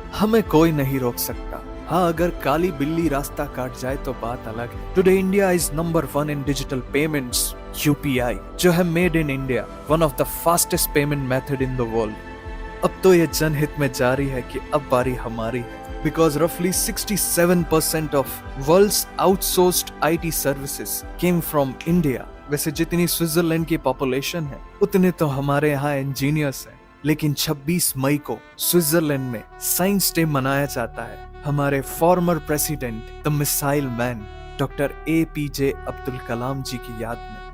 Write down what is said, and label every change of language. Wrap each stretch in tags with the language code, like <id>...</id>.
<hi>हमें कोई नहीं रोक सकता। हाँ, अगर काली बिल्ली रास्ता काट जाए तो बात अलग है।</hi> <en>Today India is number 1 in digital payments, UPI, जो है made in India, one of the fastest payment method in the world.</en> <hi>अब तो ये जनहित में जारी है कि अब बारी हमारी है।</hi> <en>because roughly 67% of world's outsourced IT services came from India.</en> <hi>वैसे जितनी स्विट्जरलैंड की पॉपुलेशन है उतने तो हमारे यहाँ इंजीनियर्स हैं, लेकिन 26 मई को स्विट्जरलैंड में साइंस डे मनाया जाता है हमारे former president the missile man doctor APJ Abdul Kalam जी की याद में।</hi>